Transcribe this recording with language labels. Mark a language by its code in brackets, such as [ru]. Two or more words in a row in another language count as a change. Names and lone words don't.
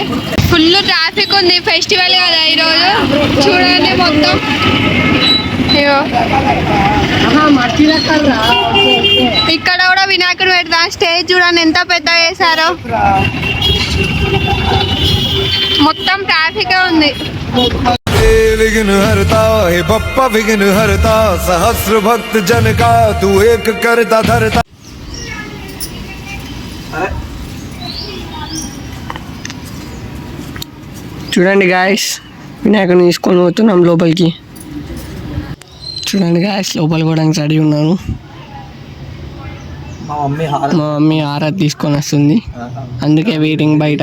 [en] full traffic [te] ఉంది, ఫెస్టివల్ కదా ఈరోజు. చూడండి మొత్తం. ఇక్కడ కూడా వినాయకుడు పెడతాం. స్టేజ్ చూడండి ఎంత పెద్ద వేశారో. మొత్తం ట్రాఫిక్ ఉంది. [hi] विघ्न हरता हे बप्पा विघ्न हरता सहस्र भक्त जन का तू एक करता धरता. [te] చూడండి గాయస్, వినాయకుడిని తీసుకొని పోతున్నాం లోపలికి. చూడండి గాయస్, లోపలికి పోవడానికి రెడీ ఉన్నాను. మా మమ్మీ మా మమ్మీ హారతి తీసుకొని వస్తుంది, అందుకే వెయిటింగ్ బయట.